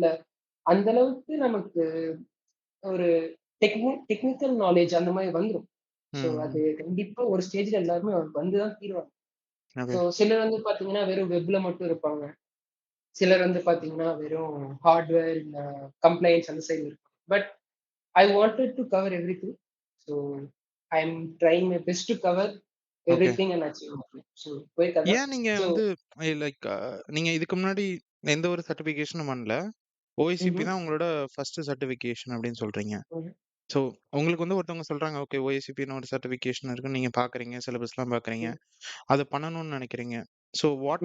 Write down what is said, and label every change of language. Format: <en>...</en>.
<ta>இல்ல அந்த அளவுக்கு நமக்கு ஒரு டெக்னிக்கல் நாலேட்ஜ் அந்த மாரி வந்துரும். ஸோ அது ம். கண்டிப்பா ஒரு ஸ்டேஜ்ல எல்லாருமே வந்து தான் தீருவாங்க.</ta> <en>Okay.</en> <ta>ஸோ சிலர் வந்து பார்த்தீங்கன்னா, வெறும் வெப்ல மட்டும் இருப்பாங்க. சிலர் வந்து பார்த்தீங்கன்னா, வெறும் ஹார்ட்வேர் இந்த கம்ப்ளையன்ஸ் அந்த சைடு இருப்பாங்க.</ta> <en>But I wanted to cover everything. So I'm trying my best to cover okay. everything and achieve my.</en> <ta>So போயிட்டு அதான். ஏன் நீங்க</ta> <en>So</en> <ta>வந்து லைக் நீங்க இதுக்கு முன்னாடி எந்த ஒரு சர்டிஃபிகேஷனும் பண்ணல.</ta> <en>OICP ம்ஹ்ம்.</en> <ta>தான் உங்களோட ஃபர்ஸ்ட் சர்டிஃபிகேஷன் அப்படின்னு சொல்றீங்க. ம்ஹ்ம். ஸோ உங்களுக்கு வந்து ஒருத்தவங்க சொல்றாங்க, ஓகே ஓஐசிபின்னு ஒரு சர்டிஃபிகேஷன் இருக்குன்னு நீங்க பார்க்குறீங்க. சிலபஸ்லாம் பார்க்குறீங்க. ம். அத பண்ணணும்னு நெனைக்கிறீங்க.</ta> <en>so what</en>